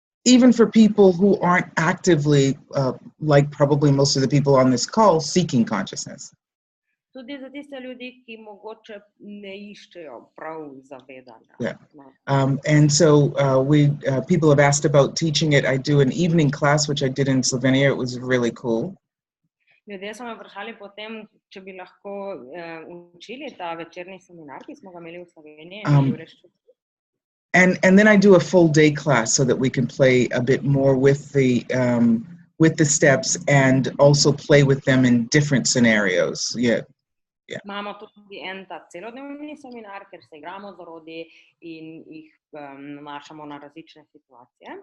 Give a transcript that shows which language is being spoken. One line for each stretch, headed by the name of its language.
English: Even for people who aren't actively, like probably most of the people on this call, seeking consciousness.
Slovenian: Tudi za tiste ljudi, ki mogoče ne iščejo prav zavedanja.
English: Yeah. And so people have asked about teaching it. I do an evening class, which I did in Slovenia. It was really cool.
Slovenian: Ljudje so me vprašali potem, če bi lahko učili ta večerni seminar, ki smo ga imeli v Sloveniji.
English: And then I do a full day class so that we can play a bit more with the steps and also play with them in different scenarios. Yeah.
Slovenian: Imamo tudi en ta celodnevni seminar, ker se igramo z orodji in jih nanašamo na različne situacije.